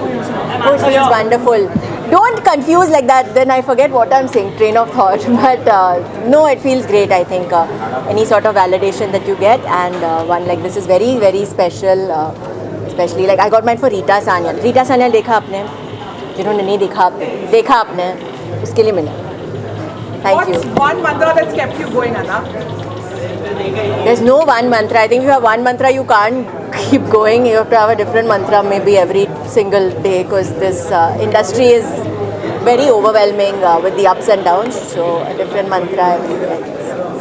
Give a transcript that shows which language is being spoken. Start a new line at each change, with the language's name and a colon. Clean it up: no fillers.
English: Oh, it feels wonderful. Don't confuse like that, then I forget what I'm saying, train of thought. But no, it feels great, I think. Any sort of validation that you get, and one like this is very, very special. Especially like I got mine for Rita Sanyal. Rita Sanyal
Hindi: देखा आपने? जिन्होंने नहीं देखा आपने, उसके लिए मिला.
English: Thank you. What's one mantra that's kept you going, Anna? There's no one mantra. I think if you have one mantra, you can't keep going. You have to have a different mantra maybe every single day, because this industry is very overwhelming with the ups and downs. So a different mantra every day, I guess.